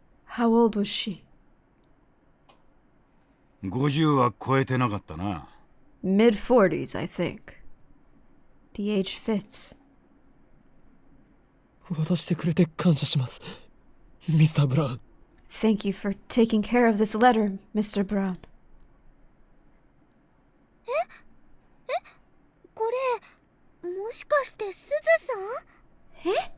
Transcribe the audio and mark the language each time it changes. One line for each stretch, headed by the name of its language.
English: How old was she?
Japanese: 50は超えてなかったな。
English: Mid-40s, I think. The age fits.
Japanese: 渡してくれて感謝します、ミスター・ブラウン。
English: Thank you for taking care of this letter, Mr. Brown.
Japanese: これもしかしてすずさん？